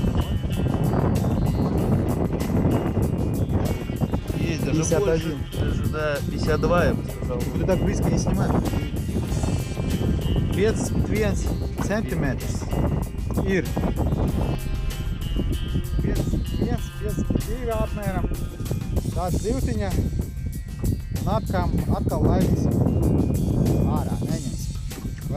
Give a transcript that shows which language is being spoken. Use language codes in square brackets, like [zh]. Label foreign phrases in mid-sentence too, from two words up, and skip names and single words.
[ru] Есть даже больше. Даже, да. 52, я бы сказал. Ты так близко не снимай. [lv] 51 centimetrs ir 52 apmēram tāda zivtiņa un atkal laidīsim ārā, neņemsim.